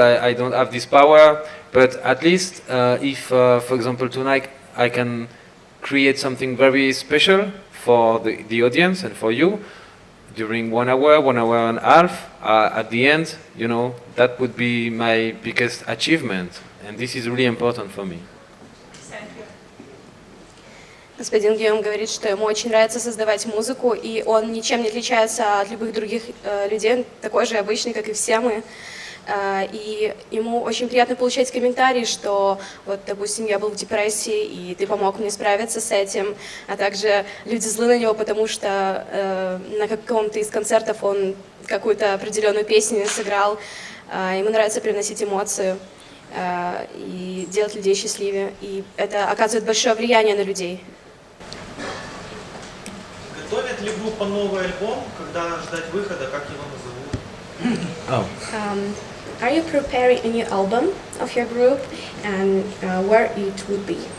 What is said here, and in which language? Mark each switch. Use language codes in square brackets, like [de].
[en] I don't have this power. But at least if, for example, tonight I can create something very special for the audience and for you during 1 hour, 1 hour and a half. At the end, you know, that would be my biggest achievement, and this is really important for me. [ru] Господин Гийом говорит, что ему очень нравится создавать музыку, и он ничем не отличается от любых других людей, такой же обычный, как и все мы. И ему очень приятно получать комментарии, что вот, допустим, я был в депрессии, и ты помог мне справиться с этим, а также люди злы на него, потому что на каком-то из концертов он какую-то определенную песню сыграл. Ему нравится привносить эмоцию и делать людей счастливее, и это оказывает большое влияние на людей. Готовит ли группа новый альбом, когда ждать выхода, как его назовут? [en] Are you preparing a new album of your group, and where it would be?